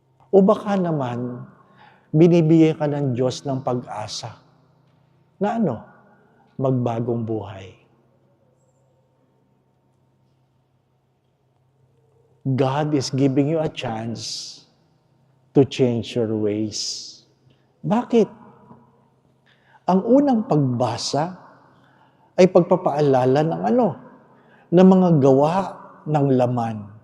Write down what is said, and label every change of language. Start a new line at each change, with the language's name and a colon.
Filipino: O baka naman, binibigyan ka ng Diyos ng pag-asa na magbagong buhay.
English: God is giving you a chance to change your ways.
Filipino: Bakit? Ang unang pagbasa ay pagpapaalala ng ng mga gawa ng laman.